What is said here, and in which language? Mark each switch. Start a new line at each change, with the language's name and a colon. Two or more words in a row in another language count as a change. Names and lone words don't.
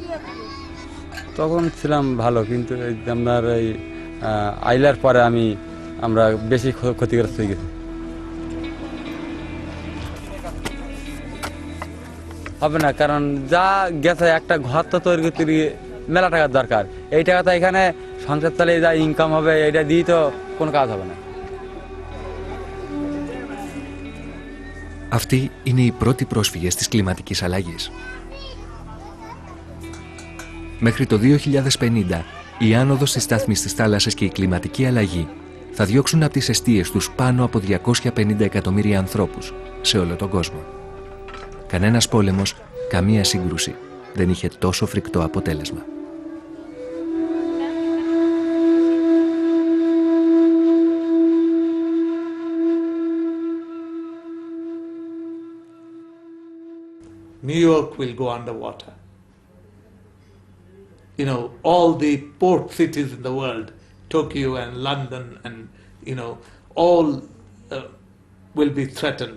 Bangla: তখন ছিলাম ভালো, কিন্তু আপনার এই আইলার পরে আমি আমরা বেশি ক্ষতিগ্রস্ত হয়ে গেছি। হবে না, কারণ যা গেছে একটা ঘর তো তৈরি করতে গিয়ে মেলা টাকার দরকার। এই টাকা তো এখানে সংসার চালিয়ে যা ইনকাম হবে এটা দিয়ে তো কোনো কাজ হবে να.
Greek: Αυτοί είναι οι πρώτοι πρόσφυγες της κλιματικής αλλαγής. Μέχρι το 2050, η άνοδος της στάθμης της θάλασσας και η κλιματική αλλαγή θα διώξουν από τις εστίες τους πάνω από 250 εκατομμύρια ανθρώπους σε όλο τον κόσμο. Κανένας πόλεμος, καμία σύγκρουση δεν είχε τόσο φρικτό αποτέλεσμα.
English: New York will go underwater. You know, all the port cities in the world, Tokyo and London and, you know, all will be threatened.